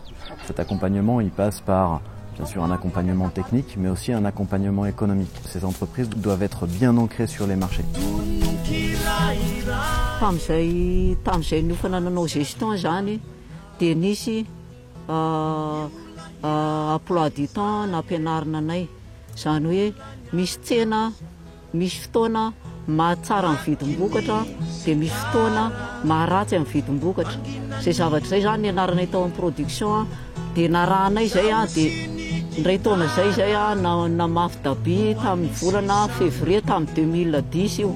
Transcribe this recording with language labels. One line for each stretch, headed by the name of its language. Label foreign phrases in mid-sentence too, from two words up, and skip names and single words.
French: Cet accompagnement, il passe par bien sûr un accompagnement technique, mais aussi un accompagnement économique. Ces entreprises doivent être bien ancrées sur les marchés. Emploi du temps
Malagasy: nampianarina anay zany hoe misy tsena misy fotoana mahatsara amin'ny vidim-bokatra dia misy fotoana maharatsy amin'ny vidim-bokatra. Zay zavatra zay zany nianaranay tao amin'ny production dia narahanay zay dia ndray taona zay namafy Dabi tamin'ny volana février tamin'ny 2010 io.